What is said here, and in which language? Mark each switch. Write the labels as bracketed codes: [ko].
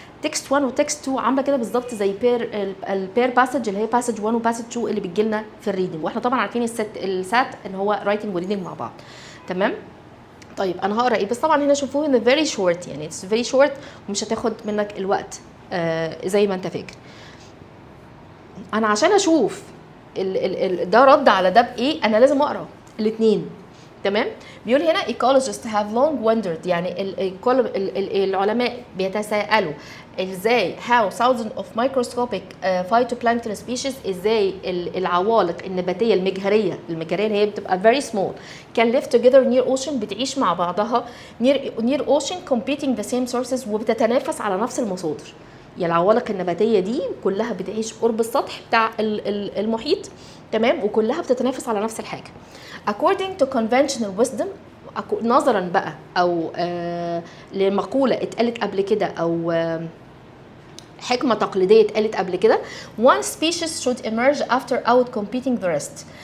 [ar] تكست 1 وتكست 2 عامله كده بالظبط زي البير باسج اللي هي باسج 1 وباسج 2 اللي بتجي لنا في الريدنج، واحنا طبعا عارفين السات ان هو رايتنج وريدنج مع بعض. تمام. طيب انا هقرا ايه، بس طبعا هنا شوفوه ان فيري شورت، يعني [en] it's very short [ar] ومش هتاخد منك الوقت زي ما انت فاكر. انا عشان اشوف ده رد على ده بايه انا لازم اقرا الاثنين. تمام. [en] بيقول هنا ecologists have long wondered، [ar] يعني العلماء بيتساءلوا ازاي [en] how thousands of microscopic phytoplankton species، [ar] ازاي العوالق النباتيه المجهريه اللي هي بتبقى [en] very small can live together near ocean، [ar] بتعيش مع بعضها [en] near ocean competing the same sources، [ar] وبتتنافس على نفس المصادر. يعني العوالق النباتيه دي كلها بتعيش قرب السطح بتاع المحيط. تمام. وكلها بتتنافس على نفس الحاجه. [en] according to conventional wisdom، [ar] نظرا بقى او لمقوله اتقالت قبل كده [en] او حكمه تقليديه اتقالت قبل كده، one species should emerge after out competing the rest.